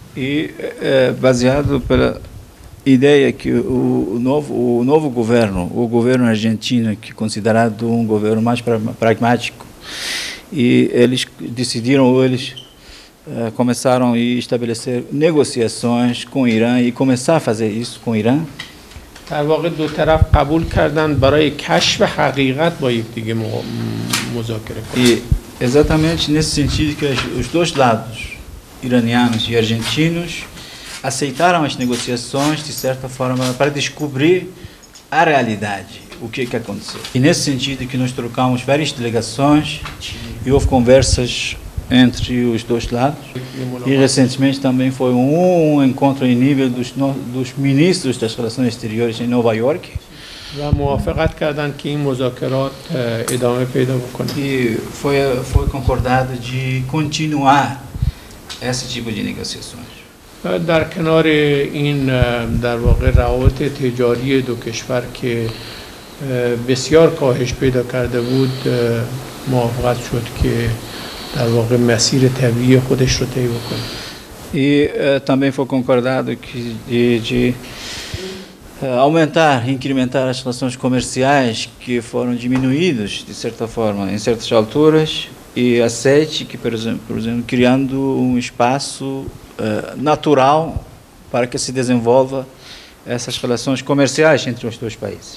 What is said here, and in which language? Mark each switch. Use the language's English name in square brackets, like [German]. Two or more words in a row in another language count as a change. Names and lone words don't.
[Portuguese] E baseado pela ideia que o novo governo, o governo argentino, que é considerado um governo mais pragmático, e eles decidiram, começaram a estabelecer negociações com o Irã e começar a fazer isso com o Irã. [Persian] در واقع دو طرف قبول کردن برای کشف حقیقت با یکدیگه مذاکره کنند. [Portuguese] E exatamente nesse sentido que os dois lados, iranianos e argentinos, aceitaram as negociações de certa forma para descobrir a realidade, o que aconteceu. E nesse sentido que nós trocamos várias delegações e houve conversas entre os dois lados. E recentemente também foi um encontro em nível dos ministros das relações exteriores em Nova York. E foi concordado de continuar esse tipo de negociações. [Persian] در کنار این در واقع روابط تجاری دو کشور که بسیار کاهش پیدا کرده بود موافقت شد که در واقع مسیر طبیعی خودش رو طی بکنه. [Portuguese] E também foi concordado que de aumentar, incrementar as relações comerciais que foram diminuídas de certa forma em certas alturas e aceite que, por exemplo, criando um espaço natural para que se desenvolva essas relações comerciais entre os dois países.